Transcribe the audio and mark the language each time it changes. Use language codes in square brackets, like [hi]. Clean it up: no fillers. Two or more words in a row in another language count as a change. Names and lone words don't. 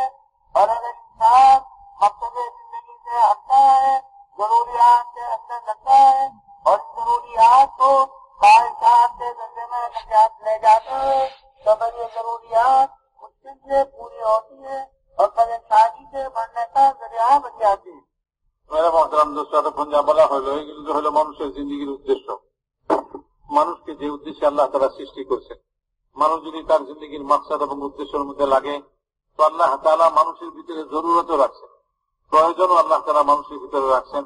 [ur] اور اگر انسان مقصد زندگی سے ہٹتا ہے، ضروریات کے اندر لگتا ہے اور ضروریات کو خواہشات کے درجے میں لے جاتا ہے تو پھر یہ ضروریات مشکل سے پوری ہوتی ہے اور پریشانی سے بڑھنے کا ذریعہ بن جاتی ہے. میرے محترم دوست, [bn] এতক্ষণ যা বলা হলো এগুলো তো হলো মানুষের জিন্দিগির উদ্দেশ্য। মানুষকে যে উদ্দেশ্যে আল্লাহ তাআলা সৃষ্টি করেছেন, মানুষ যদি তার জিন্দিগির মাকসাদ এবং উদ্দেশ্যের মধ্যে লাগে তো আল্লাহ তাআলা মানুষের ভিতরে জরুরতও রাখছেন, প্রয়োজনও আল্লাহ তাআলা মানুষের ভিতরে রাখছেন.